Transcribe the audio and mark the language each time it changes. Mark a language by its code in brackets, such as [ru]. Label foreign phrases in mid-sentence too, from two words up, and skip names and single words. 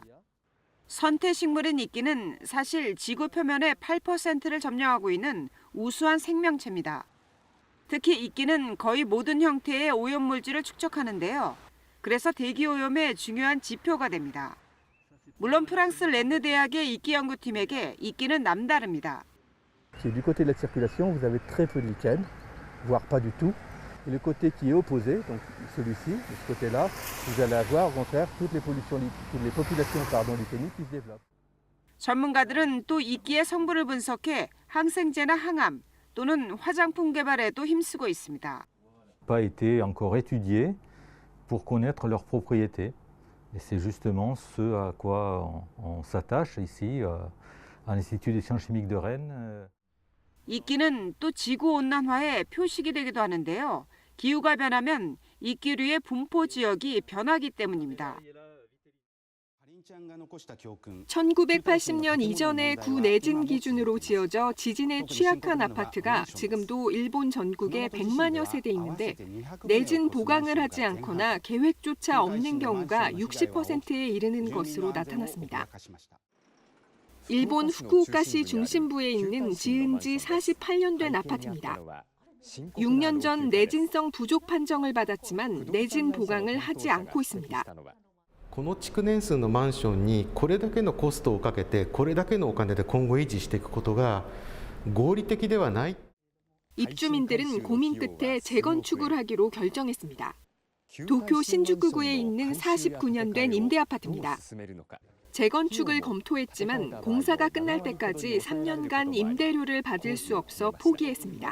[ko] 선태식물인 이끼는 사실 지구 표면의 8%를 점령하고 있는 우수한 생명체입니다. 특히 이끼는 거의 모든 형태의 오염물질을 축적하는데요. 그래서 대기오염의 중요한 지표가 됩니다. 물론 프랑스 렌느 대학의 이끼 연구팀에게 이끼는 남다릅니다. [fr] Du côté de la circulation, vous avez très peu de lichen, voire pas du tout. Et le côté qui est opposé, donc celui-ci, de ce côté-là, vous allez avoir au contraire toutes les populations lipémiques qui se développent. [ko] 전문가들은 또 이끼의 성분을 분석해 항생제나 항암 또는 화장품 개발에도 힘쓰고 있습니다. [fr] Pas été encore étudiés pour connaître leurs propriétés. Et c'est justement ce à quoi on s'attache ici à l'Institut des sciences chimiques de Rennes. [ko] 이끼는 또 지구온난화의 표식이 되기도 하는데요. 기후가 변하면 이끼류의 분포 지역이 변하기 때문입니다. 1980년 이전의 구내진 기준으로 지어져 지진에 취약한 아파트가 지금도 일본 전국에 100만여 세대 있는데 내진 보강을 하지 않거나 계획조차 없는 경우가 60%에 이르는 것으로 나타났습니다. 일본 후쿠오카시 중심부에 있는 지은 지 48년 된 아파트입니다. 6년 전 내진성 부족 판정을 받았지만 내진 보강을 하지 않고 있습니다. [ja] この築年数のマンションにこれだけのコストをかけてこれだけのお金で今後維持していくことが合理的ではない。 [ko] 입주민들은 고민 끝에 재건축을 하기로 결정했습니다. 도쿄 신주쿠구에 있는 49년 된 임대 아파트입니다. 재건축을 검토했지만 공사가 끝날 때까지 3년간 임대료를 받을 수 없어 포기했습니다.